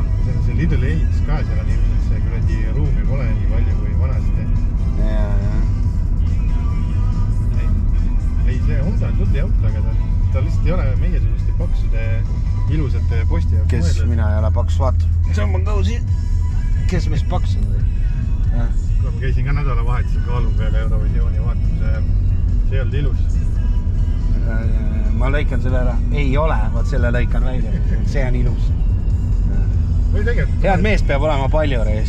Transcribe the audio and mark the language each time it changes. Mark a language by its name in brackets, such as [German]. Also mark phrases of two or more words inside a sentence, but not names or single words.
[Estonian] See Lidl ehitas ka seal on ilmselt see kuradi ruumi pole nii palju kui vanasti. Jaa. Ei, see Honda on tutti auto, aga ta lihtsalt ei ole meiesuguste paksude ilusate posti jaoks Kes mõeldud. mina ei ole paks, vaata. [English] Someone goes in. [Estonian] Kes meist paks on? Ma käisin ka nädalavahetusel kaalu peale Eurovisiooni vaatamise. See ei olnud ilus. Ma lõikan selle ära. Ei ole, vaat selle lõikan välja. See on ilus. Või tegelikult... Head meest peab olema palju reis.